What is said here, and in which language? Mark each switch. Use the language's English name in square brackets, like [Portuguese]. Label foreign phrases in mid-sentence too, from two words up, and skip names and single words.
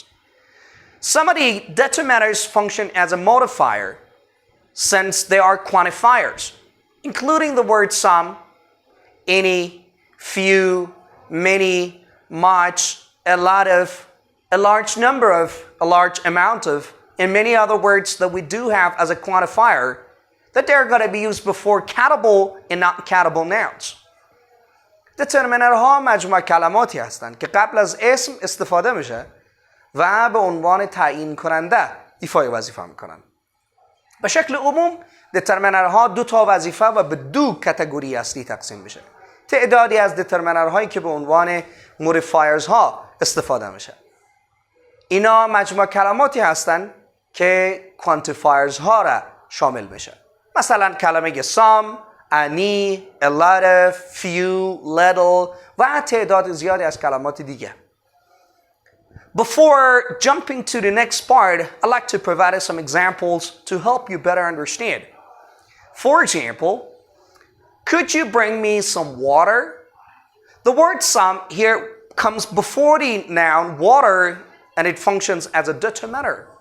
[English] Some of the determiners function as a modifier since they are quantifiers, including the words some, any, few, many, much, a lot of, a large number of, a large amount of, and many other words that we do have as a quantifier that they're going to be used before countable and not countable nouns. [Persian] determinerها مجموعه کلماتی هستند که قبل از اسم استفاده میشه و به عنوان تعیین کننده ایفای وظیفه میکنن. به شکل عموم determinerها دو تا وظیفه و به دو کاتگوری اصلی تقسیم میشه. تعدادی از determinerهایی که به عنوان modifiers ها استفاده میشه. اینا مجموعه کلماتی هستند که quantifiers ها را شامل میشه. مثلا کلمه [English] some، any, a lot of, few, little [Persian] و تعداد زیادی از کلمات دیگه. [English] Before jumping to the next part, I'd like to provide some examples to help you better understand. For example, could you bring me some water? The word some here comes before the noun water and it functions as a determiner.